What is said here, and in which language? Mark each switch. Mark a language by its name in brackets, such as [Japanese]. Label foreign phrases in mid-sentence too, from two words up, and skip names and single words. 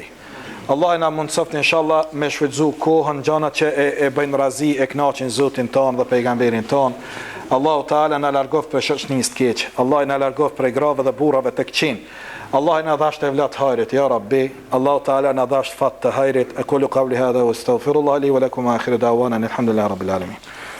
[Albanian] Allah na mundsoft inshallah me shfrytzu kohën gjanat që e bëjnë razi e kënaqin Zotin ton dhe pejgamberin ton. Allahu Teala na largof për shoqënisë të keq. Allah na largof për grave dhe burrave të këqin. Allah na dhasht evlat hajrit [Arabic] يا رب. [Albanian] Allahu Teala na dhasht fat të hajrit. [Arabic] أقول قولي هذا وأستغفر الله لي ولكم آخر دعوانا الحمد لله رب العالمين.